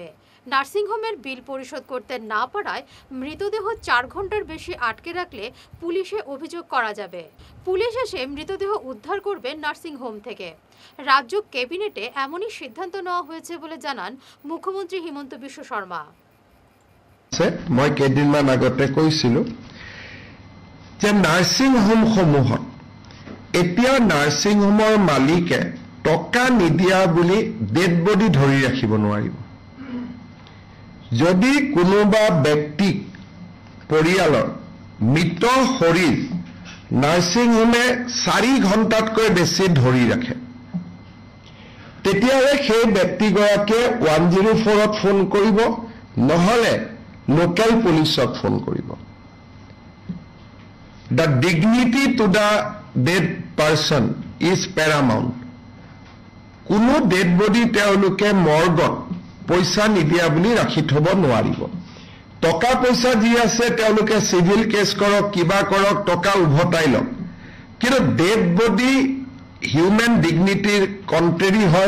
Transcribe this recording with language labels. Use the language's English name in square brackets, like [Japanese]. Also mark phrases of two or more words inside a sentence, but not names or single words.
[Bangla] নার্সিংহোমের বিল পরিশোধ করতে না পারায় মৃতদেহ 4 ঘন্টার বেশি আটকে রাখলে পুলিশে অভিযোগ করা যাবে। পুলিশ এসে মৃতদেহ উদ্ধার করবে নার্সিংহোম থেকে। রাজ্য ক্যাবিনেটে এমনই সিদ্ধান্ত নেওয়া হয়েছে বলে জানান মুখ্যমন্ত্রী হিমন্ত বিশ্ব শর্মা। [Assamese] মই কেইদিনমান আগতে কৈছিলো যে [English] nursing home [Assamese] সমূহত এতিয়া [English] nursing homeৰ [Assamese] মালিকে টকা নিদিয়া বুলি [English] dead body [Assamese] ধৰি ৰাখিব নোৱাৰিব। যদি কোনোবা ব্যক্তিক পৰিয়ালৰ মৃত শৰীৰ [English] nursing homeে [Assamese] 4 ঘণ্টাতকৈ বেছি ধৰি ৰাখে, তেতিয়াহ'লে সেই ব্যক্তিগৰাকীয়ে 104ত ফোন কৰিব, নহলে [English] local policeক [Assamese] ফোন কৰিব। [English] The dignity to the dead person is paramount. [Assamese] কোনো [English] dead body [Assamese] তেওঁলোকে মৰ্গত পইচা নিদিয়া বুলি ৰাখি থব নোৱাৰিব। টকা পইচা যি আছে তেওঁলোকে [English] civil case [Assamese] কৰক, কিবা কৰক, টকা উভতাই লওক, কিন্তু [English] dead body human dignityৰ [Assamese] কণ্ট্ৰেৰী হয়।